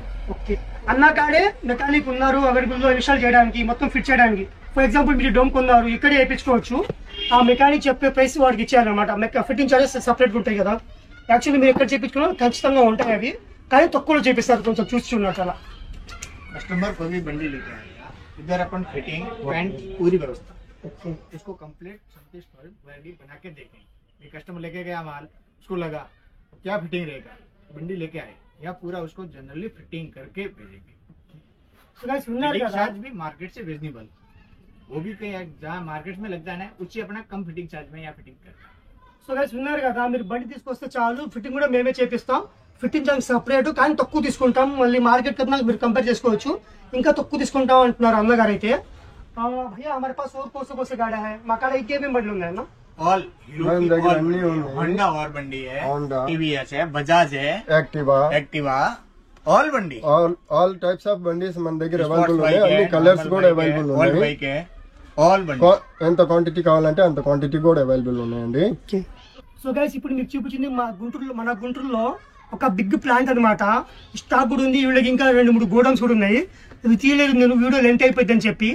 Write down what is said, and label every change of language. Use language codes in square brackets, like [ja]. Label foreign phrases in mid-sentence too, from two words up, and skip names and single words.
[te] ఓకే, అన్న కాడే మెకానిక్ ఉన్నారు అవైలబుల్లో ఇన్స్టాల్ చేయడానికి, మొత్తం ఫిట్ చేయడానికి. [en] for example [te] మీరు డోమ్ కొన్నారు, ఇక్కడే వేయించుకోవచ్చు. ఆ మెకానిక్ చెప్పే ప్రైస్ వాడికి ఇచ్చారనమాట. [en] fitting charges [te] సపరేట్గా ఉంటాయి కదా. యాక్చువల్లీ మీరు ఎక్కడ చేయించుకున్నా ఖచ్చితంగా ఉంటాయి అవి, కానీ తక్కువలో చేపిస్తారు. కొంచెం చూసి చూడట్టు అలా. [hi] कस्टमर को भी बंडी लेके आएगा, इधर अपन [en] fitting paint [hi] पूरी व्यवस्था इसको कंप्लीट संतुष्ट बंडी बना के देखेंगे. ये कस्टमर लेके गया माल, उसको लगा क्या फिटिंग रहेगा, बंडी लेके आए या पूरा उसको जनरली फिटिंग करके भेजेंगे. [en] fitting charge [hi] भी मार्केट से रीजनेबल, वो भी कहीं जहाँ मार्केट में लगता है ना उसी अपना कम [en] fitting charge [hi] में या फिटिंग करता है. [en] so guys [te] విన్నారు కదా, మీరు బండి తీసుకొస్తే చాలు, ఫిట్టింగ్ కూడా మేమే చేపిస్తాం. [en] fitting charge [te] సపరేట్, కానీ తక్కువ తీసుకుంటాం. మళ్ళీ మార్కెట్ కన్నా మీరు కంపేర్ చేసుకోవచ్చు, ఇంకా తక్కువ తీసుకుంటాం అంటున్నారు అన్నగారు అయితే. [hi] భయ్యా हमारे पास और कौन से गाड़ी है? [te] మా కాడ ఇంకేమేమి బండ్లు ఉన్నాయి అన్న? [hi] ऑल होंडा और बंडी है, टीवीएस है, बजाज है, एक्टिवा ऑल बंडी, [en] all types of bandis [te] మన దగ్గర అవైలబుల్ ఉన్నాయి. అన్ని కలర్స్ కూడా అవైలబుల్ ఉన్నాయి. ఆల్ బండి ఎంత క్వాంటిటీ కావాలంటే అంత క్వాంటిటీ కూడా అవైలబుల్ ఉన్నాయండి. [en] so guys [te] ఇప్పుడు మీకు చూపించింది మన గుంటూరులో ఒక [en] big plant [te] అనమాట. స్టాక్ కూడా ఉంది, వీళ్ళకి ఇంకా 2-3 గోడౌన్స్ కూడా ఉన్నాయి. ఇవి తీయలేదు నేను, [en] video length [te] అయిపోయింది అని చెప్పి.